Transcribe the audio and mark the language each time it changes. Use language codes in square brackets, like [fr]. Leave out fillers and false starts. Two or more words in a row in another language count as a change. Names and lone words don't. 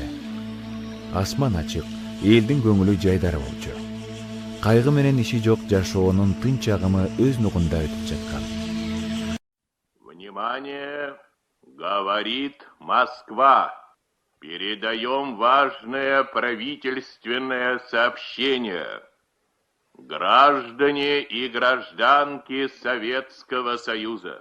[ky] Асман ачык, элдин көңүлү жайдары болчу. Кайгы менен иши жок жашоонун тынч агымы өз нугунда өтүп жаткан. [ru] Внимание! Говорит Москва. Передаем важное правительственное сообщение. Граждане и гражданки Советского Союза.